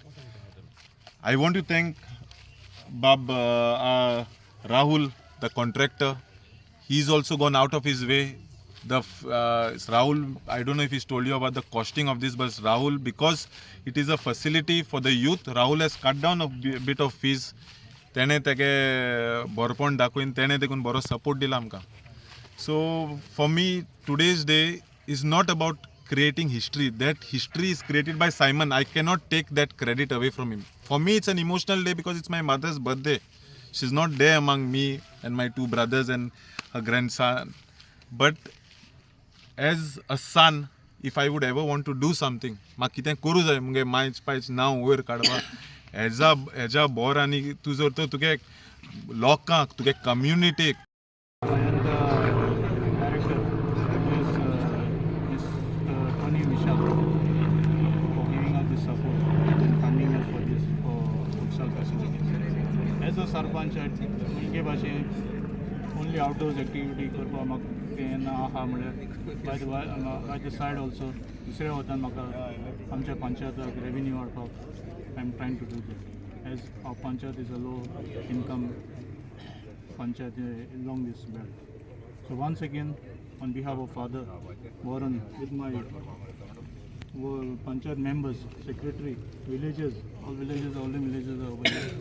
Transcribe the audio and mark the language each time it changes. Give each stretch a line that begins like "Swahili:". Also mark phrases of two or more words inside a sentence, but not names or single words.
English: I want to thank Bab Rahul, the contractor. He's also gone out of his way. Rahul, I don't know if he's told you about the costing of this, but Rahul, because it is a facility for the youth, Rahul has cut down a bit of fees.
Konkani: तेणें तेगे बरोपण दाखोवन तेणें देखून बरो सपोर्ट दिला आमकां.
English: So for me today's day is not about creating history. That history is created by Simon. I cannot take that credit away from him. For me it's an emotional day because it's my mother's birthday. She's not there among me and my 2 brothers and her grandson. But as a son, if I would ever want to do something,
Konkani: म्हाका कितें करूं जाय मुगे मायच पायच नांव वयर काडपा हेजा बोर आनी तूं जर तर तुगे लोकांक तुगे कम्युनिटीक
English: And the director is Mr. Tony Vishal for giving us this support and funding us for this for futsal facilities. As a sarpanch at
Konkani: मुगे भाशेन
English: only outdoors activity
Konkani: करपा म्हाका केन्ना आहा म्हळ्यार
English: by the side also
Konkani: दुसऱ्या वतान म्हाका आमच्या पंचायताक
English: revenue वाडपाक I am trying to do that as our panchayat is a low income Panchayat along this belt. So once again, on behalf of Father Warren, with my Panchayat members, secretary, villagers, all Orlim villages are over here.